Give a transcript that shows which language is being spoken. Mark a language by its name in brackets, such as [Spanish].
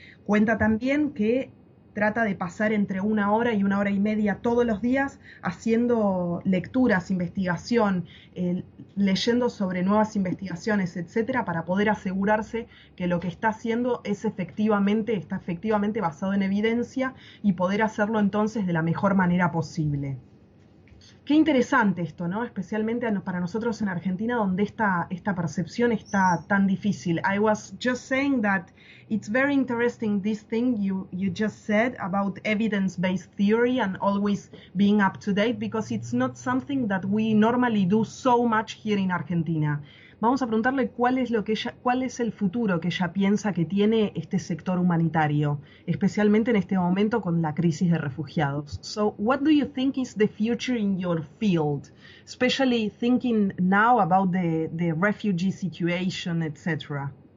[Spanish] Cuenta también que trata de pasar entre 1 hora y 1 hora y media todos los días haciendo lecturas, investigación, leyendo sobre nuevas investigaciones, etcétera, para poder asegurarse que lo que está haciendo está efectivamente basado en evidencia y poder hacerlo entonces de la mejor manera posible. Qué interesante esto, ¿no? Especialmente para nosotros en Argentina, donde esta percepción está tan difícil. [English] I was just saying that it's very interesting, this thing you just said about evidence-based theory and always being up to date, because it's not something that we normally do so much here in Argentina. [Spanish] Vamos a preguntarle cuál es el futuro que ella piensa que tiene este sector humanitario, especialmente en este momento con la crisis de refugiados. [English] So, what do you think is the future in your field, especially thinking now about the refugee situation, etc.?